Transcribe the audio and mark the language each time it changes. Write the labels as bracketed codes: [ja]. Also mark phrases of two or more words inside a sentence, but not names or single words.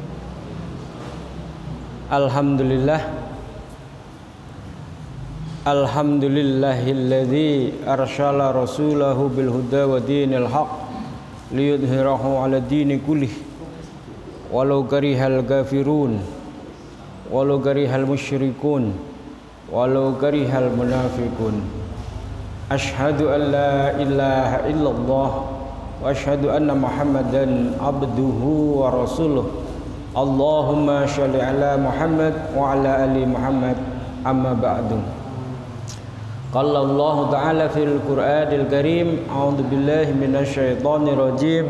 [ar] الحمد لله الذي أرسل رسوله بالهدى ودين الحق ليظهره على الدين كله ولو كره الكافرون ولو كره المشركون ولو كره المنافقون. أشهد أن لا إله إلا الله وأشهد أن محمدا عبده ورسوله. اللهم صل على محمد وعلى آل محمد، أما بعد. قال الله تعالى في القرآن الكريم، أعوذ بالله من الشيطان الرجيم.